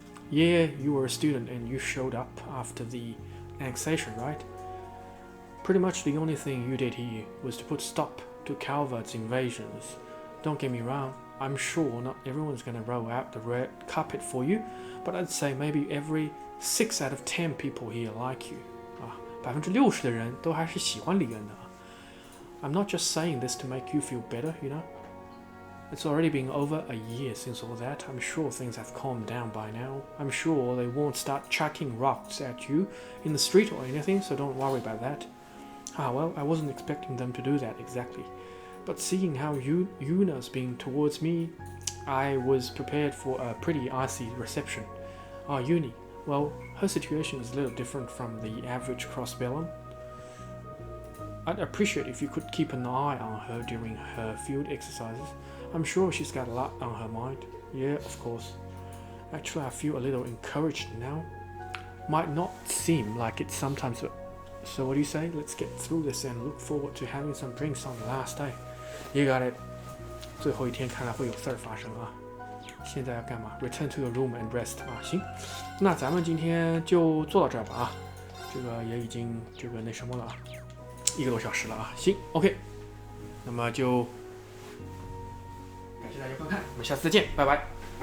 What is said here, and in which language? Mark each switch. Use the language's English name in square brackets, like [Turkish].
[English] Yeah, you were a student and you showed up after the annexation, right? Pretty much the only thing you did here was to put stop to Calvert's invasions. Don't get me wrong, I'm sure not everyone's gonna roll out the red carpet for you, but I'd say maybe every 6 out of 10 people here like you. [Chinese] 60%的人都还是喜欢李恩的。 [English] I'm not just saying this to make you feel better, you know? It's already been over a year since all that. I'm sure things have calmed down by now. I'm sure they won't start chucking rocks at you in the street or anything, so don't worry about that. Well, I wasn't expecting them to do that exactly. But seeing how Yuna's been towards me, I was prepared for a pretty icy reception. Uni. Well, her situation is a little different from the average crossbellum. I'd appreciate if you could keep an eye on her during her field exercises. I'm sure she's got a lot on her mind. Yeah, of course. Actually, I feel a little encouraged now. Might not seem like it sometimes, so what do you say? Let's get through this and look forward to having some drinks on the last day. You got it. [Chinese] 最后一天看来会有事儿发生啊。现在要干嘛 ？ [English] Return to your room and rest [Chinese] 啊，行，那咱们今天就做到这儿吧啊，这个也已经这个那什么了啊，1个多小时了啊，行 ，OK， 那么就感谢大家观看，我们下次再见，拜拜。